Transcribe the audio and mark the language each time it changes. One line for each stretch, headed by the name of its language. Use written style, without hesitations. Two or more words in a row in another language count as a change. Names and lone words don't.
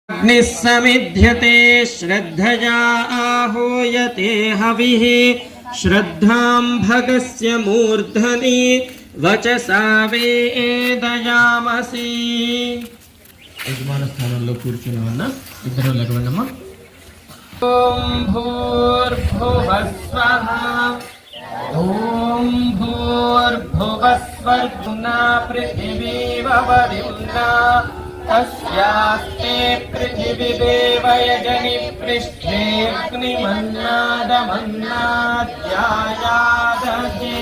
Sanskrit: अग्निः समिध्यते श्रद्धया आहूयते हविः श्रद्धां भगस्य मूर्धनि वचसा वेदयामसि।
Telugu: యజమాన స్థానంలో కూర్చుని ఉన్న ఇద్దరు లగవన్నమ్మ.
Sanskrit: ఓం భూర్భువస్వః ఓం భూర్భువస్వర్గుణా పృథివీవరిమ్నా తస్యాస్తే పృథివీదేవయజని పృష్ఠేऽగ్నిమన్నాదమన్నాధ్యాయాదగే.